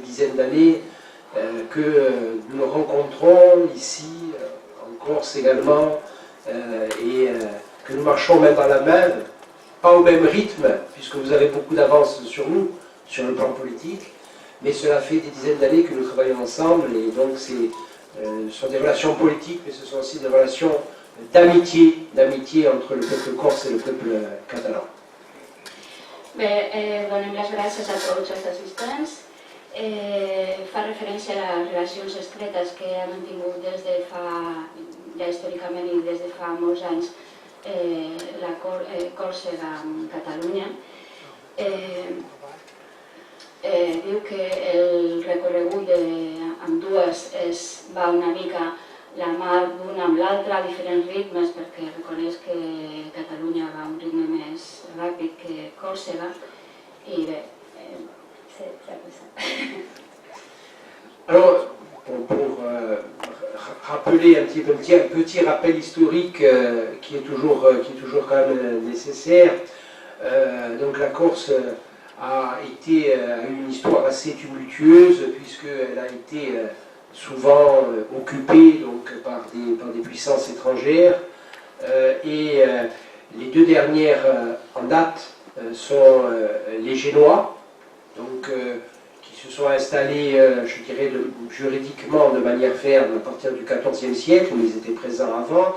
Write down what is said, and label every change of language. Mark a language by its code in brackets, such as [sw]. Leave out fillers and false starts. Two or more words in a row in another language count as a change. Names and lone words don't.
[fr] des dizaines d'années que nous rencontrons ici, en Corse également, et que nous marchons main dans la main, pas au même rythme, puisque vous avez beaucoup d'avance sur nous, sur le plan politique, mais cela fait des dizaines d'années que nous travaillons ensemble, et donc ce sont des relations politiques, mais ce sont aussi des relations d'amitié entre le peuple corse et le peuple catalan. [ca] Bé, donem les gràcies a tots els assistents. Fa referència a les relacions estretes que ha mantingut des de fa, ja històricament i des de fa molts anys, la Còrsega amb Catalunya. Diu que el recorregut d'ambdues va una mica la mà d'una amb l'altra a diferents ritmes, perquè reconeix que Catalunya va a un ritme més ràpid que Còrsega, i bé, s'ha passat. [fr] Alors, pour rappeler un petit rappel historique qui est toujours quand même nécessaire, donc la Corse a eu une histoire assez tumultueuse puisqu'elle a été souvent occupée donc, par des puissances étrangères et les deux dernières en date sont les Génois, donc, qui se sont installés, je dirais, juridiquement de manière ferme à partir du XIVe siècle, mais ils étaient présents avant.